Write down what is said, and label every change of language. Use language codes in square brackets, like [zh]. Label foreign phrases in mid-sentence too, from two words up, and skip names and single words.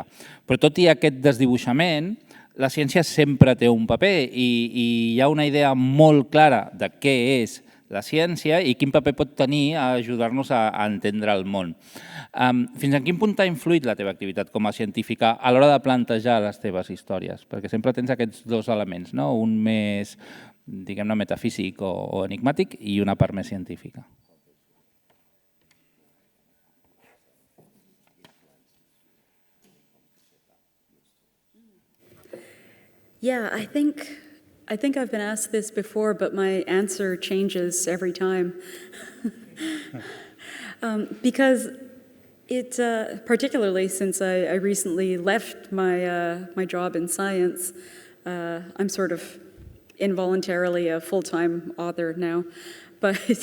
[ca] Però tot i aquest desdibuixament, la ciència sempre té un paper i hi ha una idea molt clara de què és la ciència i quin paper pot tenir a ajudar-nos a entendre el món. Fins a quin punt t'ha influït la teva activitat com a científica a l'hora de plantejar les teves històries? Perquè sempre tens aquests dos elements, un més, diguem-ne, metafísic o enigmàtic i una part més científica. [en] Yeah, I think I've been asked this before, but my answer changes every time. Because it, particularly since I recently left my job in science, I'm sort of involuntarily a full-time author now, but